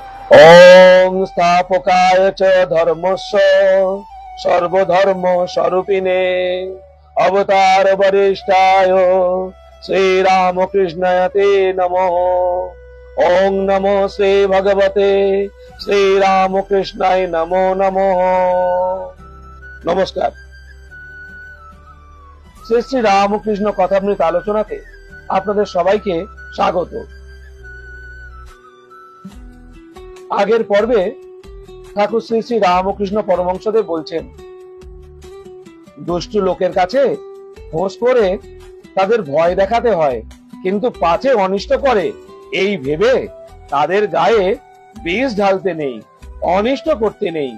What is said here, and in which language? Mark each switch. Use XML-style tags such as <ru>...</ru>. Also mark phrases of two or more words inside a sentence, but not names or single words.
<sa>ओम स्थापकाय च धर्मस्य सर्वधर्म स्वरूपिणे अवतार वरिष्ठाय श्री रामकृष्णाय ते नमः। ओम नमो श्री भगवते श्री रामकृष्णाय नमो नमः।</sa> <bn>নমস্কার। শ্রী শ্রী রামকৃষ্ণ কথামৃত আলোচনাতে আপনাদের সবাইকে স্বাগত। আগের পর্বে ঠাকুর শ্রী শ্রী রামকৃষ্ণ পরমহংসদেব বলছেন, দুষ্টু লোকের কাছে হোস করে তাদের ভয় দেখাতে হয়, কিন্তু পাছে অনিষ্ট করে এই ভেবে তাদের গায়ে বিষ ঢালতে নেই, অনিষ্ট করতে নেই।</bn>